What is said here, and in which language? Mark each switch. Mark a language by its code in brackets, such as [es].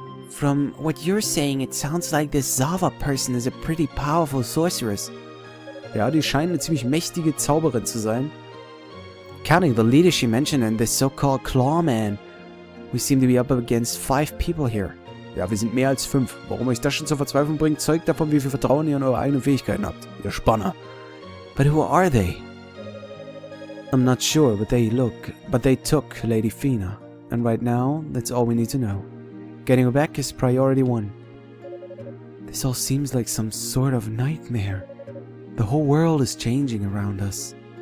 [en] From what you're saying, it sounds like this Zava person is a pretty powerful sorceress. [de] Ja, die scheint eine ziemlich mächtige Zauberin zu sein. [en] Counting the leader she mentioned and this so-called Clawman, we seem to be up against 5 people here. [de] Ja, wir sind mehr als 5. Warum euch das schon zur Verzweiflung bringt, zeugt davon, wie viel Vertrauen ihr in eure eigenen Fähigkeiten habt. Ihr Spanner. [en] But who are they? I'm not sure, but they took Lady Fina. And right now, that's all we need to know. Getting her back is priority 1. This all seems like some sort of nightmare. The whole world is changing around us.